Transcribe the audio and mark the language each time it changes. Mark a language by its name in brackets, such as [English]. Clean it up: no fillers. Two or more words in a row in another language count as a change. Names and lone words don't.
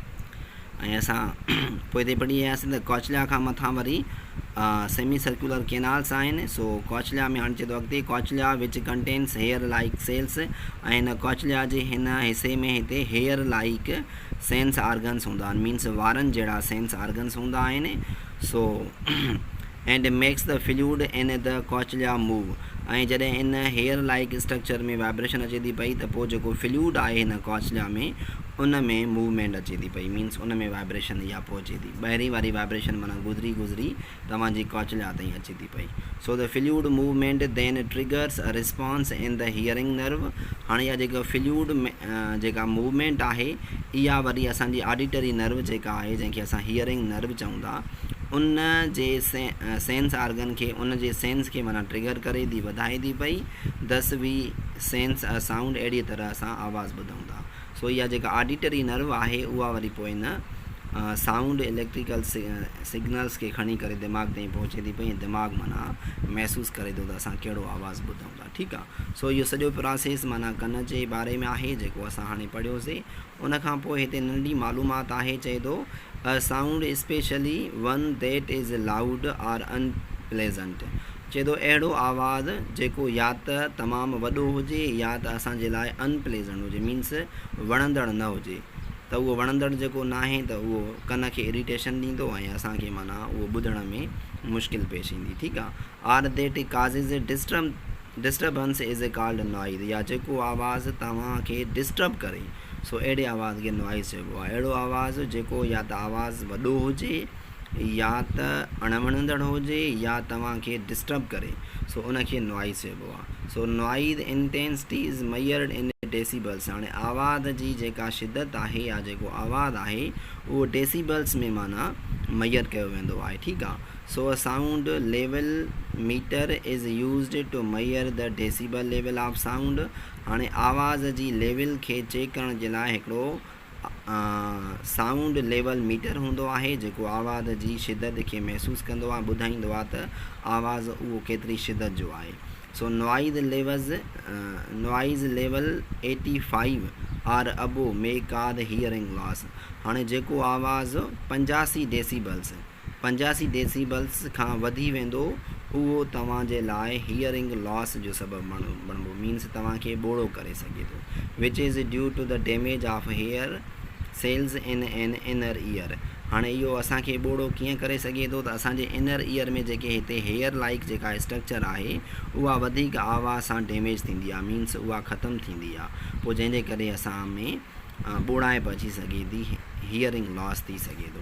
[Sindhi] ऐं असां पोइ हिते पढ़ी आयासीं त कॉचलिया खां मथां वरी [English] semi circular canals [Sindhi] आहिनि। सो कॉचलिया में हाणे चए थो अॻिते [English] cochlea which contains hair like cells [Sindhi] ऐं हिन कॉचलिया जे हिन हिसे में हिते [English] hair like sense organs [Sindhi] हूंदा आहिनि मीन्स वारनि जहिड़ा [English] sense organs [Sindhi] हूंदा आहिनि। [English] so and makes the fluid in the cochlea move. [Sindhi] ऐं जॾहिं इन [English] hair like structure [Sindhi] में वाइब्रेशन अचे थी पई त पोइ जेको फ्लूइड आहे हिन कॉचलिया में उन में मूवमेंट अचे थी पई मीन्स उन में वाइब्रेशन इहा पहुचे थी ॿाहिरीं वारी वाइब्रेशन माना गुज़री तव्हांजी कॉचलिया ताईं अचे थी पई। [English] so the fluid movement then triggers a response in the hearing nerve. [Sindhi] हाणे इहा जेका फ्लूइड जेका मूवमेंट आहे इहा वरी असांजी [English] auditory nerve [Sindhi] जेका आहे जंहिंखे असां [English] hearing nerve [Sindhi] चऊं था उन जे [English] sense organ [Sindhi] खे उन जे सेंस खे माना ट्रिगर करे थी वधाए थी पई। [English] thus we sense a sound [Sindhi] अहिड़ी तरह असां आवाज़ ॿुधूं था। सो इहा जेका [English] auditory nerve [Sindhi] आहे उहा वरी पोइ इन [English] sound electrical signals [Sindhi] खे खणी करे दिमाग़ ताईं पहुचे थी पई ऐं दिमाग़ माना महसूसु करे थो त असां कहिड़ो आवाज़ु ॿुधूं था। ठीकु आहे। सो इहो सॼो प्रोसेस माना कन जे बारे में आहे जेको असां हाणे पढ़ियोसीं। उन खां पोइ हिते नंढी मालूमात आहे चए थो [English] a sound especially one that is loud or unpleasant. [Sindhi] चए थो अहिड़ो आवाज़ जेको या त तमामु वॾो हुजे या त असांजे लाइ अनप्लेजेंट हुजे मीन्स वणंदड़ न हुजे त उहो वणंदड़ जेको न आहे त उहो कन खे इरिटेशन ॾींदो ऐं असांखे माना उहो ॿुधण में मुश्किल पेश ईंदी। ठीकु आहे। [English] or that causes disturbance is called noise. [Sindhi] या जेको आवाज़ तव्हांखे डिस्टर्ब करे सो अहिड़े आवाज़ खे नॉइज़ चइबो आहे। अहिड़ो आवाज़ जेको या त आवाज़ वॾो हुजे या त अणवणंदड़ हुजे या तव्हांखे डिस्टर्ब करे सो उनखे नॉइज़ चइबो आहे। [English] so noise intensity is measured in decibels. [Sindhi] हाणे आवाज़ जी जेका शिदत आहे या जेको आवाज़ आहे उहो डेसिबल्स में माना मेजर कयो वेंदो आहे। ठीकु आहे। [English] so a sound level meter is used to measure the decibel level of sound. [Sindhi] हाणे आवाज़ जी लेवल खे चेक करण जे लाइ हिकिड़ो [English] sound level meter [Sindhi] हूंदो आहे जेको आवाज़ जी शिदत खे महसूसु कंदो आहे ॿुधाईंदो आहे त आवाज़ उहो केतिरी शिदत जो आहे। [English] so noise level 85 or above may cause hearing loss. [Sindhi] हाणे जेको आवाज़ 85 डेसिबल्स खां वधी वेंदो उहो तव्हांजे लाइ [English] hearing loss [Sindhi] जो सबबु बणिबो, मीन्स तव्हांखे ॿोड़ो करे सघे थो, [English] which is due to the damage of hair cells in an inner ear. [Sindhi] हाणे इहो असांखे ॿोड़ो कीअं करे सघे थो त असांजे [English] inner ear [Sindhi] में जेके हिते [English] hair like [Sindhi] जेका स्ट्रक्चर आहे उहा वधीक आवाज़ सां डैमेज थींदी आहे, मीन्स उहा ख़तमु थींदी आहे, पोइ जंहिंजे करे असां में ॿोड़ाइप अची सघे थी, [English] hearing loss [Sindhi] थी सघे थो।